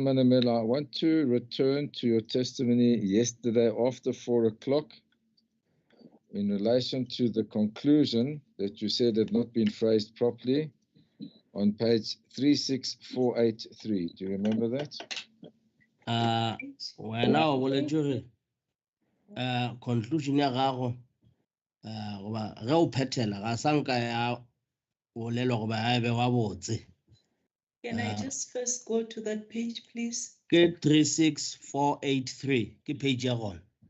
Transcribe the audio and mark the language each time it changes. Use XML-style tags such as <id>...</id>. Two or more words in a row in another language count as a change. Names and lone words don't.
<en>Manamela, I want to return to your testimony yesterday after 4 o'clock in relation to the conclusion that you said had not been phrased properly on page 36483. Do you remember that?</en> <nso>Wena o boletše conclusion ya gago goba ge o phethela ga sanka ya bolelwa goba ya be wa botse.</nso> <en>Can I just first go to that page, please?</en> <nso>Ke 36483 ke page ya gona.</nso>